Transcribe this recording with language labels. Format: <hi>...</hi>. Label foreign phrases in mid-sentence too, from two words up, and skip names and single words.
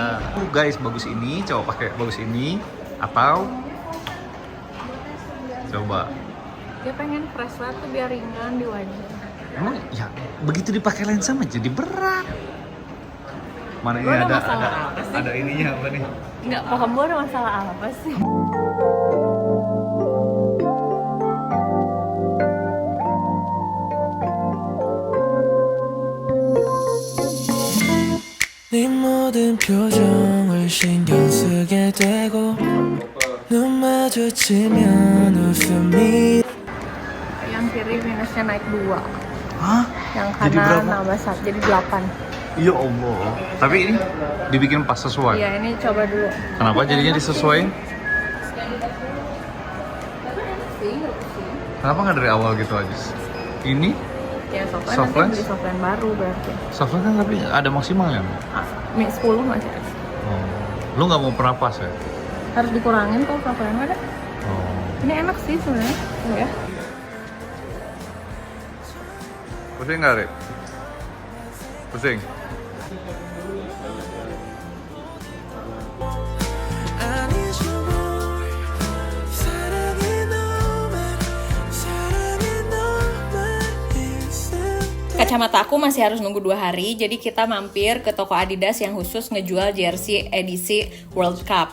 <id>Guys bagus ini, coba pakai bagus ini atau coba. Dia pengen fresh banget tuh biar ringan di wajah. Emang ya begitu dipakai lensa mah jadi berat. Mana ini Lu ada ada masalah apa sih? ada ininya apa nih? Nggak paham gue ada masalah apa sih?</id> <ko>네 모든 표정을 신경 쓰게 되고 눈 마주치면 웃음이</ko> <id>Yang kiri minusnya naik 2. Hah? Yang Jadi kanan berapa? nambah 1, jadi 8. Ya Allah. Tapi ini dibikin pas sesuai. Iya, ini coba dulu. Kenapa jadinya disesuaikan? Kenapa nggak dari awal gitu aja? Ini Ya softline Soft nanti lens? beli softline baru berarti. software kan tapi ada maksimalnya. 10 masih ada. Lu nggak mau pernah pas ya? Harus dikurangin kalau softline ada. Oh. Ini enak sih sebenarnya. Ya. Pusing nggak, Rip? Pusing?</id> <en>I need you more</en> <ko>사랑이 너만 있을</ko> <id>Kacamata aku masih harus nunggu 2 hari, jadi kita mampir ke toko Adidas yang khusus ngejual jersey edisi World Cup.</id>